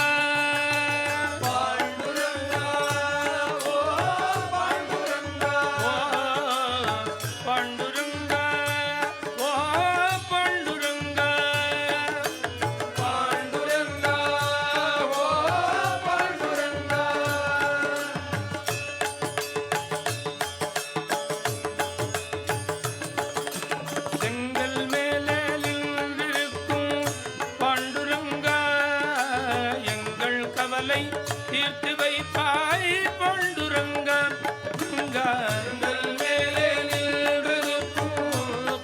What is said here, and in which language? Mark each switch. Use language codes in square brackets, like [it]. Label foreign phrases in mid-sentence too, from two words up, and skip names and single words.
[mr] पांडुरंगा वो पांडुरंगा पांडुरंगा वो पांडुरंगा पांडुरंगा वो पांडुरंगा [ta] செங்கல் மேலே நின்றிருக்கும் பாண்டுரங்கா எங்கள் கவலை தீர்த்து வைப்பாய் பாண்டுரங்கா செங்கல் மேலே நின்றிருக்கும்